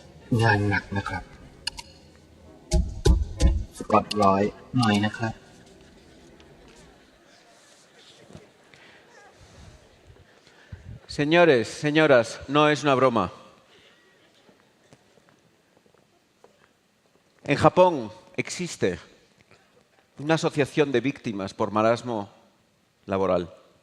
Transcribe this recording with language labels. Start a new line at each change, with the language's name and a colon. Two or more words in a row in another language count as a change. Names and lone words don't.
Thai: งานหนักนะครับสกอตร้อยหน่อยนะครับ
Spanish: Señores, señoras, no es una broma. En Japón existe una asociación de víctimas por marasmo laboral.